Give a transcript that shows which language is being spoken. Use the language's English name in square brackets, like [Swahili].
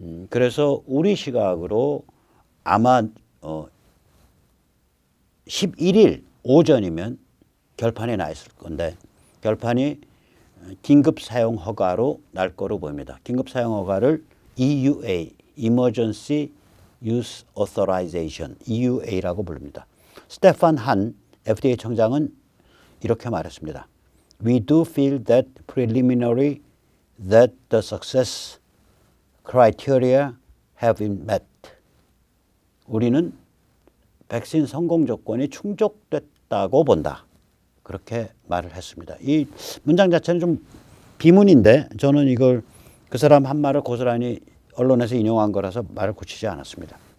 [Korean] 그래서 우리 시각으로 아마 11일 오전이면 결판이 나 있을 건데 결판이 긴급 사용 허가로 날 거로 보입니다. 긴급 사용 허가를 EUA, Emergency Use Authorization, EUA라고 부릅니다. 스테판 한 FDA 청장은 이렇게 말했습니다. [English] We do feel that preliminary that the success criteria have been met. [Korean] 우리는 백신 성공 조건이 충족됐다고 본다. 그렇게 말을 했습니다. 이 문장 자체는 좀 비문인데 저는 이걸 그 사람 한 말을 고스란히 언론에서 인용한 거라서 말을 고치지 않았습니다.